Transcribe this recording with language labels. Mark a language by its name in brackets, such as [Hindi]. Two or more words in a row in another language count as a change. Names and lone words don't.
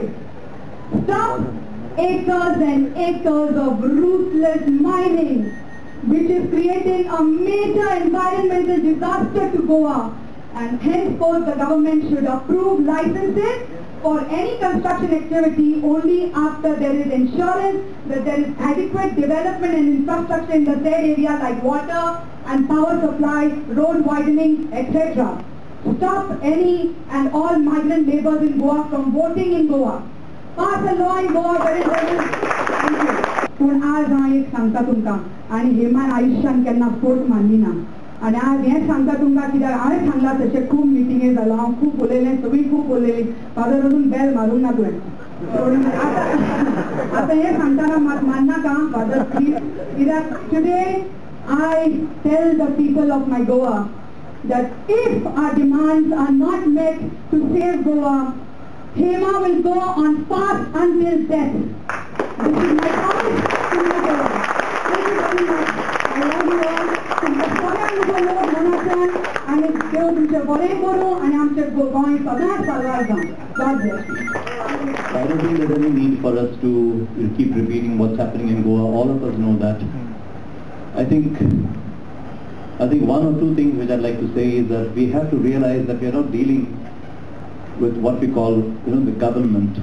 [English] Stop acres and acres of ruthless mining, which is creating a major environmental disaster to Goa, and henceforth the government should approve licenses for any construction activity only after there is insurance that there is adequate development and infrastructure in the said area like water and power supply, road widening, etc. Stop any and all migrant laborers in Goa from voting in Goa. Pass a law in Goa where Thank you. [Konkani] पूण आज हांव एक सांगता तुमकां आनी हेमान आयुश्यान केन्ना फोट मारली ना आनी आज हें सांगता तुमकां कित्याक हांवें सांगलां तशें खूब मिटिंगे जालो, हांव खूब उलयलें, सगळीं खूब उलयलीं, फादर अजून बेल मारूंक ना तुवें. आतां हें सांगतना मात माननाका फादर प्लीज, कित्याक टुडे [English] I tell the people of my Goa that if our demands are not met to save Goa, Hema will go on fast until death. This is my promise to my Goa. Thank you very much. I love you all. [Konkani] तुमचे सगळ्यांक लोक मनाच्यान आनी देव तुमचें बरें करूं आनी आमचें गोंय सदांच सारवार जावं. [English] God bless you. I don't think there's any need for us to keep repeating what's happening in Goa. All of us know that. I think one or two things which I'd like to say is that we have to realize that we are not dealing with what we call, the government.